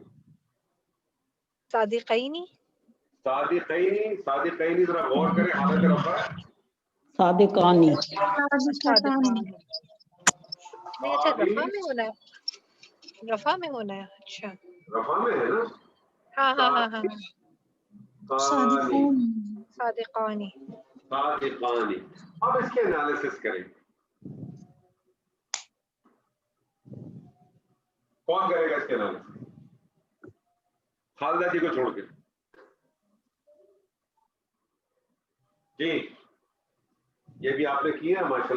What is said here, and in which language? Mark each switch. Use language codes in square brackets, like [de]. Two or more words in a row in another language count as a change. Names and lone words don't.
[ur] صادقینی. صادقینی ذرا غور کریں. حالت رفع ہے. صادقانی. صادقتان. نہیں اچھا رفع میں ہونا ہے. رفع میں ہونا ہے. اچھا رفع میں ہے نا. ہاں ہاں ہاں ہاں. صادقون. صادقانی. صادقانی. اب اس کے انالیسس کریں. کون کرے گا اس کے انالیسس؟ خالدہ جی کو چھوڑ کے. جی یہ بھی آپ نے کیا ماشاءاللہ.